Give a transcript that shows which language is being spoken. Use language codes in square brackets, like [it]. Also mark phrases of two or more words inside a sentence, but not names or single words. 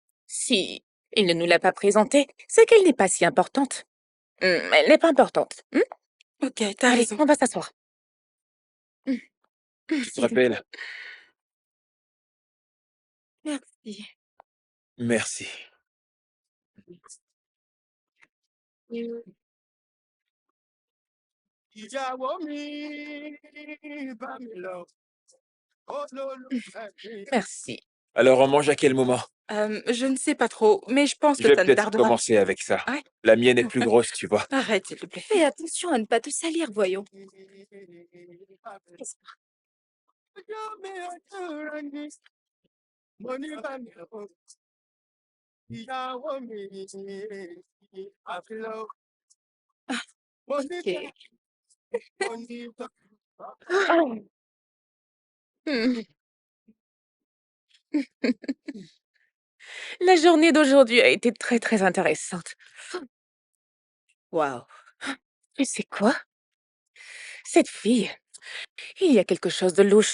[fr] Si Il ne nous l'a pas présentée. C'est qu'elle n'est pas si importante. Elle n'est pas importante. Ok, t'as Allez, raison. on va s'asseoir. Tu te rappelles? Merci. Merci. [yo] ìyàwó mi bá mi lọ olólùfẹ́ mi. [fr] Merci. Alors, on mange à quel moment? Je ne sais pas trop, mais je pense Je que vais ça ne peut-être tardera. commencer avec ça. Ouais. La mienne est plus grosse, tu vois. Arrête, s'il te plaît. Fais attention à ne pas te salir, voyons. [yo] ọjọ́ mi ojú rẹ ni mo ní bá mi lọ ìyàwó mi àfilọ́ mo ní [fr] Ok. [yo] mo ní Hmm. [fr] La journée d'aujourd'hui a été très, très intéressante. Waouh. Tu sais quoi? Cette fille, il y a quelque chose de louche.